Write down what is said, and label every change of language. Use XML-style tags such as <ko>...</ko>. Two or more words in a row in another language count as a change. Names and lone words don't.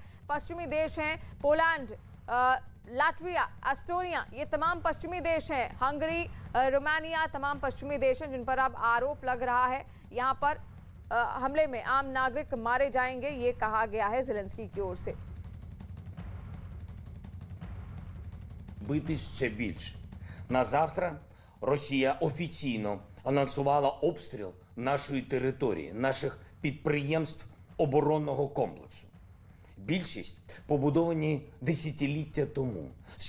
<hi>पश्चिमी देश हैं पोलैंड, लाटविया, एस्टोनिया, ये तमाम पश्चिमी देश हैं। हंगरी, रोमानिया, तमाम पश्चिमी देश हैं जिन पर अब आरोप लग रहा है। यहाँ पर हमले में आम नागरिक मारे जाएंगे, ये कहा गया है ज़ेलेंस्की की ओर से।</hi> <uk>Бити ще більше. На завтра Росія офіційно анонсувала обстріл нашої території, наших підприємств оборонного комплексу. Більшість побудовані десятиліття тому.</uk>